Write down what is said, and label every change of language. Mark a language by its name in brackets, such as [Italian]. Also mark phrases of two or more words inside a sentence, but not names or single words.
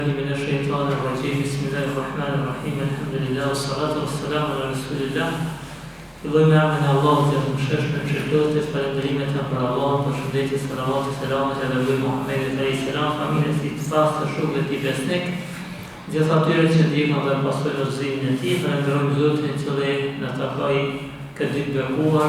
[Arabic] من الشيطان الرجيم بسم الله الرحمن الرحيم الحمد لله والصلاة والسلام على رسول الله. [Albanian] Fillojmë emrin e Allahut të mëshirshëm, shpëtuesit, falënderimet për Allahun, përshëndetje, selavat e selamet edhe për Muhamedit [Arabic] عليه السلام, [Albanian] familjes e tij, të shokëve të tij besnik, gjithë atyre që ndjekën dhe pasojnë udhëzimin e tij, falenderojmë Zotin i cili na takoi këtë ditë bekuar.